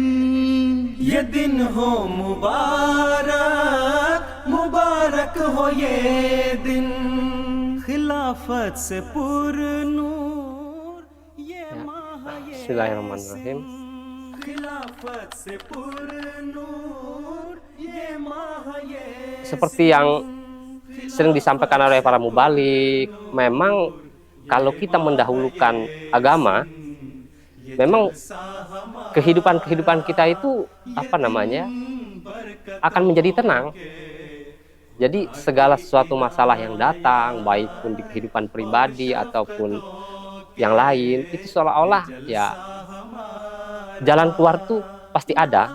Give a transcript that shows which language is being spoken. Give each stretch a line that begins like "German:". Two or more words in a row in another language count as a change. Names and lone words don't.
Urdu: یہ دن ہو مبارک، مبارک ہو یہ دن. خلافت سے پرنور یہ ماہ، یہ
Arabic: بسم الله الرحمن الرحيم.
Urdu: خلافت سے پرنور یہ ماہ، یہ
Indonesian: Seperti yang sering disampaikan oleh para mubalik, memang kalau kita mendahulukan agama, memang kehidupan kita itu akan menjadi tenang. Jadi segala sesuatu masalah yang datang, baik pun di kehidupan pribadi ataupun yang lain, itu seolah-olah ya jalan keluar tuh pasti ada.